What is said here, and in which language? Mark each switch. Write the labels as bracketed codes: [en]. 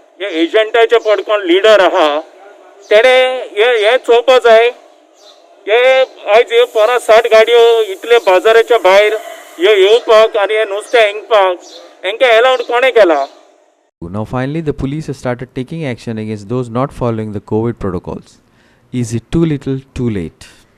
[kok] हे एजंटाचे पडकोन लिडर आहा तेणे हे चोवपा जाय. हे आयज ह्यो 50-60 गाडयो इतले बाजाराच्या भायर ह्यो येवपाक आनी हे नुस्तें इंगपाक हेंकां एलावड कोणें केला? [en] Now finally the police have started taking action against those not following the COVID protocols. Is it too little, too late?